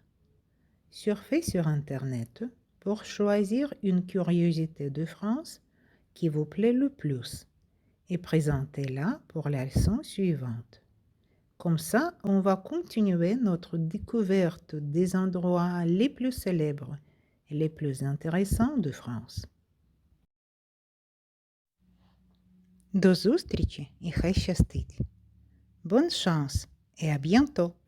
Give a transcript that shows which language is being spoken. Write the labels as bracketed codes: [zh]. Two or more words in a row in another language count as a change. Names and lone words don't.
[fr] Surfez sur Internet pour choisir une curiosité de France qui vous plaît le plus et présentez-la pour la leçon suivante. Comme ça, on va continuer notre découverte des endroits les plus célèbres et les plus intéressants de France. [uk] До зустрічі і хай щастить! [fr] Bonne chance et à bientôt!